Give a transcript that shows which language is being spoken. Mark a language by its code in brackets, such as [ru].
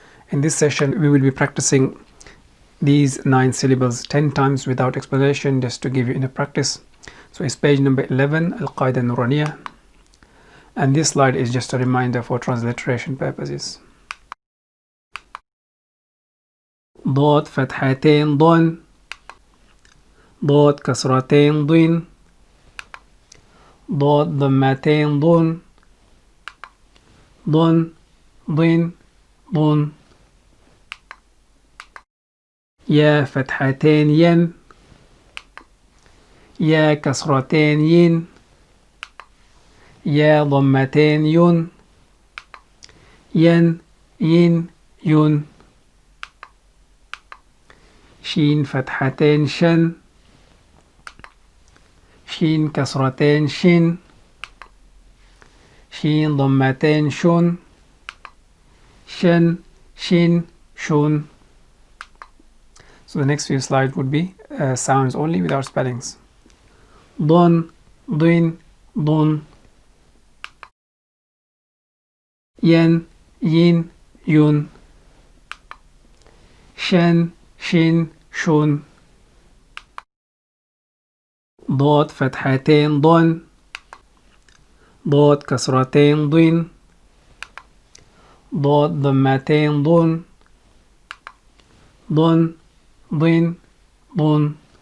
[en] In this session, we will be practicing these 9 syllables 10 times without explanation, just to give you enough practice. So it's page number 11, Al-Qaida Nuraniya. And this slide is just a reminder for transliteration purposes. [ar] ضاد فتحتين ضن ضاد كسرتين ضين ضاد ضمتين ضن ضن ضين ضن يا فتحتين ين يا كسرتين ين يا ضمتين ين ين ين ين شين فتحتين شن شين كسرتين شن شين ضمتين شن شن شين شن. [en] So the next few slides would be sounds only without spellings. [ar] ضن ضين ضن ين ين ين شن شين شن ضاد فتحتين ضن ضاد كسرتين ضين ضاد ضمتين ضن ضن ضين ضن